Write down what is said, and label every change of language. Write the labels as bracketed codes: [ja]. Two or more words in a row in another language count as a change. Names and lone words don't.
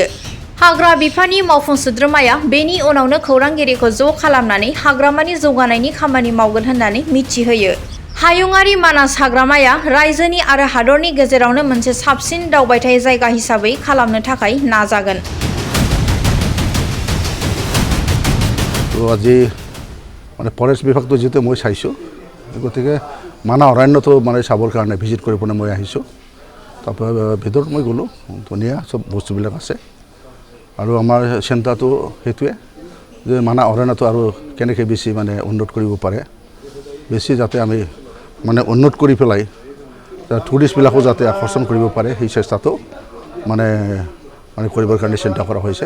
[brx] हाग्रा बिफाननि मावफुं सोद्रोमाया बेनि उनावनो खौरांगिरिखौ ज' खालामनानै हाग्रामानि जौगानायनि खामानि मावगोन होननानै मिथिहोयो। हायुङारि मानास हाग्रामाया रायजोनि आरो हादरनि गेजेरावनो मोनसे साबसिन दावबायथाय जायगा हिसाबै खालामनो थाखाय नाजागोन। [as] আজি মানে ফৰেষ্ট বিভাগটো যেটো মই চাইছোঁ, গতিকে মানাহ অৰণ্যটো মানে চাবৰ কাৰণে ভিজিট কৰিবলৈ মই আহিছোঁ। তাৰপৰা ভিতৰত মই গ'লোঁ, ধুনীয়া চব বস্তুবিলাক আছে আৰু আমাৰ চিন্তাটো সেইটোৱে যে মানাহ অৰণ্যটো আৰু কেনেকৈ বেছি মানে উন্নত কৰিব পাৰে, বেছি যাতে আমি মানে উন্নত কৰি পেলাই টুৰিষ্টবিলাকো যাতে আকৰ্ষণ কৰিব পাৰে সেই চেষ্টাটো মানে কৰিবৰ কাৰণে চিন্তা কৰা হৈছে।